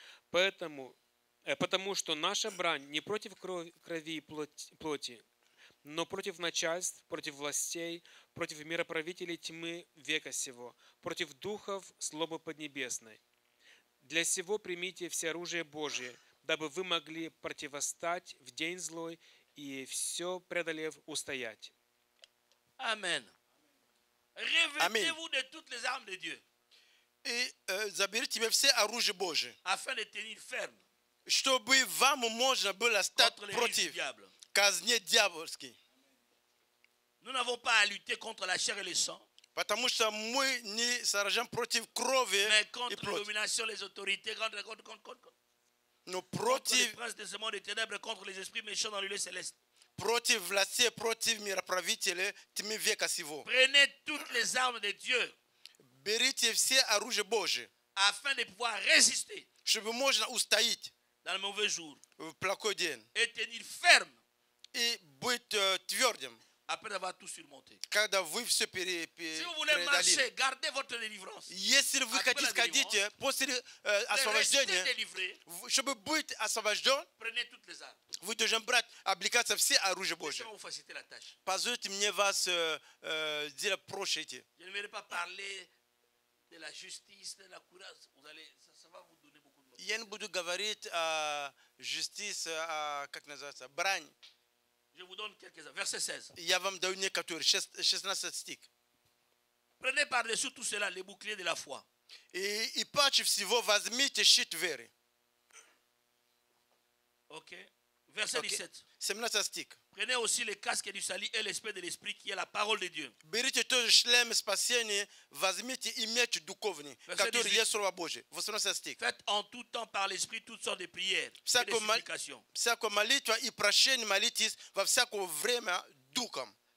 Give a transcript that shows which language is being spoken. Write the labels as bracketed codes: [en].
[ru] Потому что наша брань не против крови и плоти, но против начальств, против властей, против мироправителей тьмы века сего, против духов злобы поднебесной. Для сего примите всеоружие Божие, дабы вы могли противостать в день злой и все преодолев устоять. [fr] Amen. Revêtez-vous de toutes les armes de Dieu [ru] И заберите тебе все оружие Божие, [fr] afin de tenir ferme [ru] чтобы вам можно было стать [fr] contre les risques du [ru] против [fr] diable. [ru] казни дьявольской. [fr] Nous n'avons pas à lutter contre la chair et le sang, [ru] Потому что мы не сражаем против крови [fr] mais [ru] и [fr] contre les [ru] плоти. [fr] dominations, les autorités, contre [ru] Но [fr] les [ru] против [fr] princes de ce monde des ténèbres, contre les esprits méchants dans le lieu céleste. [ru] против властей, против мироправителей тьмы века сего. [fr] Prenez toutes les armes de Dieu [ru] Берите все оружие Божие, [fr] afin de pouvoir résister [ru] чтобы можно устоять [fr] dans le mauvais jour [ru] в плохой день [fr] et tenir ferme [ru] и быть твердым, [fr] après avoir tout surmonté. [ru] когда вы все [fr] Si vous voulez [ru] преодолели. [fr] marcher, gardez votre délivrance. [ru] Если вы [fr] Après [ru] хотите [fr] la [ru] ходить после [fr] Restez [ru] освобождения, [fr] délivrés, [ru] чтобы быть освобожден, [fr] prenez toutes les armes. [ru] вы должны брать, облекаться все оружие [fr] Ça [ru] Божие. [fr] va vous faciliter la tâche. [ru] Позвольте мне вас сделать проще идти. [fr] Je ne vais pas parler de la justice, de la courage. Ça va vous donner beaucoup de [ru] Я не буду говорить о justice, как называется, брань. [fr] Je vous donne quelques-uns. Verset 16. [ru] Я вам даю некоторые, 16 стих. [fr] Prenez par-dessus tout cela les boucliers de la foi. [ru] И паче всего возьмите щит веры. [fr] Ok. Verset 17. [ru] 17 стих. [fr] Prenez aussi les casques du salut et l'esprit de l'esprit qui est la parole de Dieu. [ru] Берите тоже шлем спасения, возьмите и меч духовный, который есть Слово Божие. 18 стих. [fr] Faites en tout temps par l'esprit toutes sortes de prières et de [ru] Всякую [fr] supplications. [ru] молитву и прощение молитесь во всякое время духом.